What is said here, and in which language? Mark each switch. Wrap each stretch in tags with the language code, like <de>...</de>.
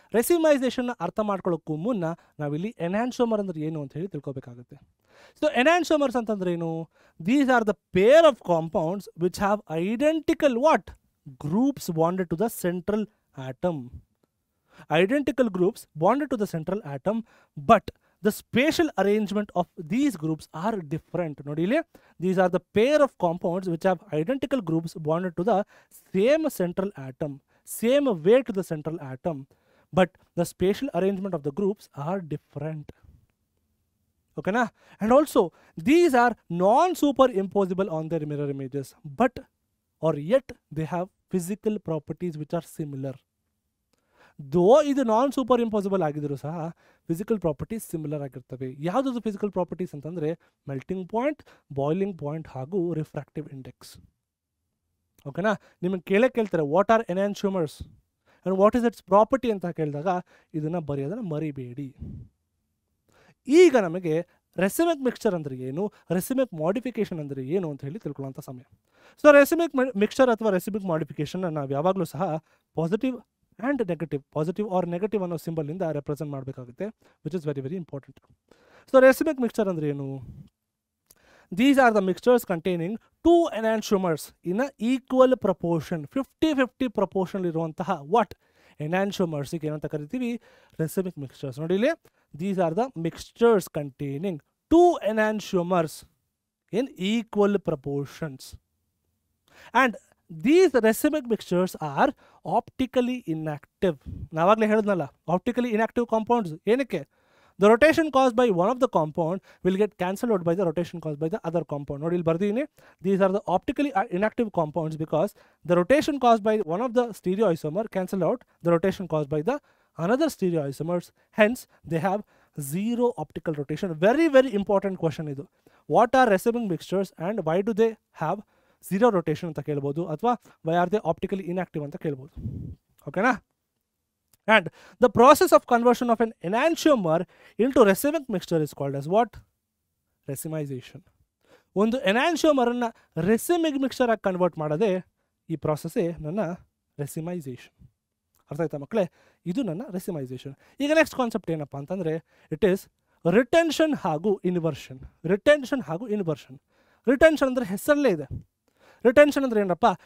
<kn>ರೆಸಿಮೈಸೇಷನ್ನ ಅರ್ಥ ಮಾಡ್ಕೊಳ್ಳೋಕ್ಕೂ ಮುನ್ನ ನಾವಿಲ್ಲಿ ಎನ್ಹಾನ್ಸೋಮರ್ ಅಂದ್ರೆ ಏನು ಅಂತ ಹೇಳಿ ತಿಳ್ಕೊಬೇಕಾಗುತ್ತೆ.</kn> <en>so</en> <kn>ಎನ್ಹಾನ್ಸೋಮರ್ಸ್ ಅಂತಂದ್ರೆ ಏನು?</kn> <en>These are the pair of compounds which have identical what? Groups bonded to the central atom. Identical groups bonded to the central atom, but the spatial arrangement of these groups are different.</en> <kn>Nodi ile,</kn> <en>these are the pair of compounds which have identical groups bonded to the same central atom, same weight to the central atom, but the spatial arrangement of the groups are different. Okay na? And also these are non-superimposable on their mirror images, but or yet they have physical properties which are similar.</en> <kn>ದೋ ಇದು ನಾನ್ super impossible ಆಗಿದ್ರು ಸಹ physical properties similar ಆಗಿರ್ತವೆ. ಯಾವುದಾದ್ರು physical properties ಅಂತಂದರೆ melting point, boiling point ಹಾಗೂ refractive index. ಓಕೆನಾ? ನಿಮಗೆ ಕೇಳ್ತಾರೆ</kn> <en>what are enantiomers and what is its property</en> <kn>ಅಂತ ಕೇಳಿದಾಗ ಇದನ್ನು ಬರೆಯೋದನ್ನು ಮರಿಬೇಡಿ. ಈಗ ನಮಗೆ ರೆಸಿಮಿಕ್ ಮಿಕ್ಸ್ಚರ್ ಅಂದರೆ ಏನು, ರೆಸಿಮಿಕ್ ಮಾಡಿಫಿಕೇಶನ್ ಅಂದರೆ ಏನು ಅಂತ ಹೇಳಿ ತಿಳ್ಕೊಳ್ಳೋಂಥ ಸಮಯ. ಸೊ ರೆಸಿಮಿಕ್ ಮಿಕ್ಸ್ಚರ್ ಅಥವಾ ರೆಸಿಮಿಕ್ ಮಾಡಿಫಿಕೇಶನ್ ನಾವು ಯಾವಾಗಲೂ ಸಹ positive and negative, positive or negative ಅನ್ನೋ ಸಿಂಬಲಿಂದ ರೆಪ್ರೆಸೆಂಟ್ ಮಾಡಬೇಕಾಗುತ್ತೆ,</kn> <en>Which is very very important.</en> <kn>So ರೆಸಿಮಿಕ್ mixture ಅಂದರೆ ಏನು?</kn> <en>These are the mixtures containing two enantiomers in an equal proportion, 50-50 proportion</en> <kn>ಇರುವಂತಹ</kn> <en>what enantiomers</en> <kn>ಗೆ ಏನಂತ ಕರಿತೀವಿ?</kn> <en>Racemic mixtures.</en> <kn>ನೋಡಿ ಇಲ್ಲಿ,</kn> <en>these are the mixtures containing two enantiomers in equal proportions, and these racemic mixtures are optically inactive.</en> <kn>ನಾವಾಗಲೇ ಹೇಳಿದ್ನಲ್ಲ,</kn> <en>optically inactive compounds</en> <kn>ಏನಕ್ಕೆ?</kn> <en>The rotation caused by one of the compound will get cancelled out by the rotation caused by the other compound.</en> <kn>ನೋಡಿ ಇಲ್ಲಿ ಬರ್ದೀನಿ,</kn> <en>these are the optically inactive compounds because the rotation caused by one of the stereoisomer cancel out the rotation caused by the another stereoisomers. Hence, they have zero optical rotation. Very very important question</en> <kn>ಇದು.</kn> <en>What are racemic mixtures and why do they have zero rotation</en> <kn>ಅಂತ ಕೇಳ್ಬೋದು, ಅಥವಾ</kn> <en>why are they optically inactive</en> <kn>ಅಂತ ಕೇಳ್ಬೋದು. ಓಕೆನಾ?</kn> <en>And the process of conversion of an enantiomer into racemic mixture is called as what? Racemization.</en> <kn>ಒಂದು ಎನಾನ್ಶಿಯೋಮರನ್ನು ರೆಸಿಮಿಕ್ mixture ಆಗಿ convert ಮಾಡೋದೇ ಈ ಪ್ರಾಸೆಸ್ಸೇ ನನ್ನ ರೆಸಿಮೈಸೇಷನ್. ಅರ್ಥ ಆಯ್ತಾ ಮಕ್ಕಳೇ? ಇದು ನನ್ನ ರೆಸಿಮೈಸೇಷನ್. ಈಗ ನೆಕ್ಸ್ಟ್ ಕಾನ್ಸೆಪ್ಟ್ ಏನಪ್ಪ ಅಂತಂದರೆ</kn> <en>it is retention</en> <kn>ಹಾಗೂ ಇನ್ವರ್ಷನ್. ರಿಟೆನ್ಷನ್ ಹಾಗೂ ಇನ್ವರ್ಷನ್. ರಿಟೆನ್ಷನ್ ಅಂದರೆ ಹೆಸರಲ್ಲೇ ಇದೆ. ರಿಟೆನ್ಷನ್ ಅಂದರೆ ಏನಪ್ಪ?</kn>